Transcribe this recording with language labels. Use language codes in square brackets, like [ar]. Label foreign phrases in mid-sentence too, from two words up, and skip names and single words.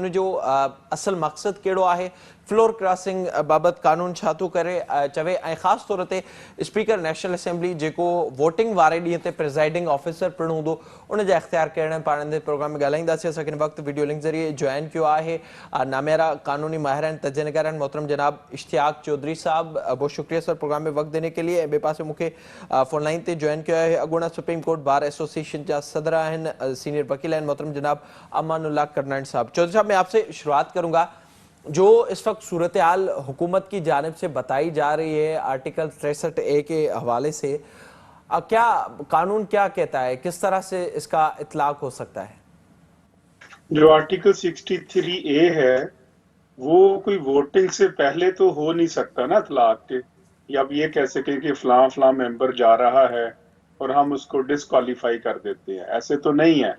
[sd] उन जो असल मक़सदु कहिड़ो आहे, [en] floor crossing [sd] बाबति कानून छा थो करे चवे, ऐं ख़ासि तौर ते स्पीकर नेशनल असेंबली जेको वोटिंग वारे ॾींहं ते [en] presiding officer [sd] पिणु हूंदो उन जा इख्तियार कहिड़ा आहिनि, पाण हिन प्रोग्राम में ॻाल्हाईंदासीं। असांखे हिन वक़्तु [en] video link [sd] ज़रिए जॉइन कियो आहे नामेरा कानूनी माहिर आहिनि, तजनकार आहिनि, मोहतरम जनाब इश्तियाक चौधरी साहब, [hi] बहुत शुक्रिया सर प्रोग्राम में वक्त देने के लिए। [sd] ॿिए पासे मूंखे फ़ोन लाइन ते जॉइन [hi] किया है [sd] अॻूणा सुप्रीम कोर्ट बार एसोसिएशन जा सदर आहिनि, सीनियर वकील आहिनि, मोहतरम जनाब अमानुल्लाह करनाइन साहब। [hi] चौधरी साहब, मैं आपसे शुरुआत करूंगा। जो इस वक्त सूरत हाल हुकूमत की जानिब से बताई जा रही है आर्टिकल 63A के हवाले से, क्या कानून क्या कहता है, किस तरह से इसका इतलाक हो सकता है? जो आर्टिकल 63A है वो कोई वोटिंग से पहले तो हो नहीं सकता ना इतलाक के, या आप ये कह सकें कि फलां फलां मेंबर जा रहा है और हम उसको डिस्क्वालीफाई कर देते हैं, ऐसे तो नहीं है।